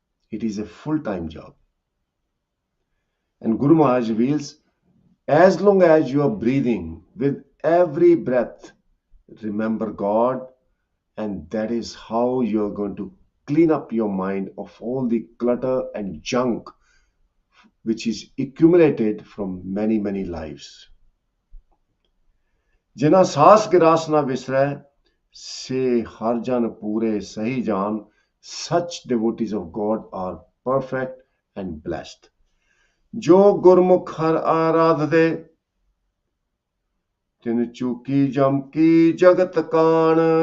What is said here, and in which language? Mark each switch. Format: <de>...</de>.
<en>It is a full-time job. And Guru Maharaj reveals, as long as you are breathing, with every breath, remember God, and that is how you are going to clean up your mind of all the clutter and junk which is accumulated from many, many lives.</en> <pa>जिना सास grass ना विसरै से हर जन पूरे सही जान.</pa> <en>Such devotees of God are perfect and blessed.</en> <pa>जो गुरमुख हर आराध दे तिन चूकी जम की जगत कान.</pa>